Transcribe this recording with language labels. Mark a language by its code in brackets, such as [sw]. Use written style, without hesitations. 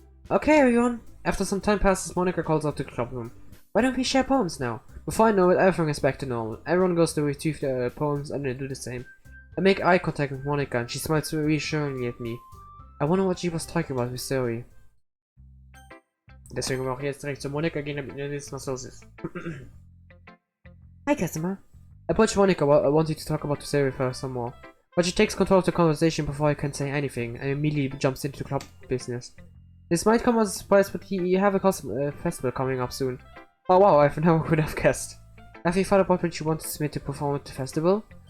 [en] Okay, everyone. After some time passes, Monica calls out to the club room. Why don't we share poems now? Before I know it, everything is back to normal. Everyone goes to retrieve their poems and I do the same. I make eye contact with Monica and she smiles reassuringly at me. I wonder what she was talking about with Zoe. [de] Deswegen wir auch jetzt direkt zu Monika gehen, damit ihr wisst, was los ist. [en] Hi, customer. I approach Monica wanting to talk about Zoe for some more. But she takes control of the conversation before I can say anything and immediately jumps into club business. This might come as a surprise, but you have a festival coming up soon. Oh wow, I never could have guessed. Have you thought about what you wanted me to perform at the festival?